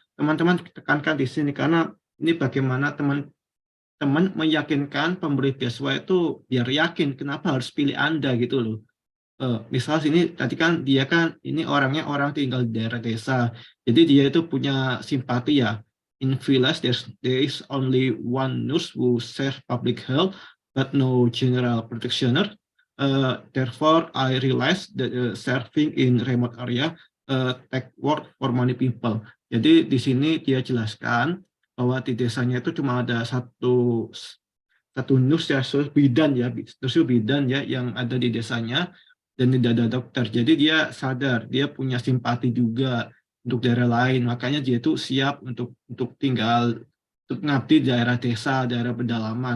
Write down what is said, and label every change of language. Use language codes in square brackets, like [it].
[id] Teman-teman tekankan di sini, karena ini bagaimana teman-teman meyakinkan pemberi beasiswa itu biar yakin kenapa harus pilih Anda gitu loh. Misal sini tadi kan dia kan ini orangnya orang tinggal di daerah desa, jadi dia itu punya simpati ya. [en] In village there is only one nurse who serve public health but no general practitioner. Therefore I realized that serving in remote area take work for many people. [id] Jadi di sini dia jelaskan bahwa di desanya itu cuma ada satu nurse ya, bidan ya yang ada di desanya, dan tidak ada dokter. Jadi dia sadar, dia punya simpati juga untuk daerah lain. Makanya dia itu siap untuk tinggal, untuk ngabdi di daerah desa, daerah pedalaman.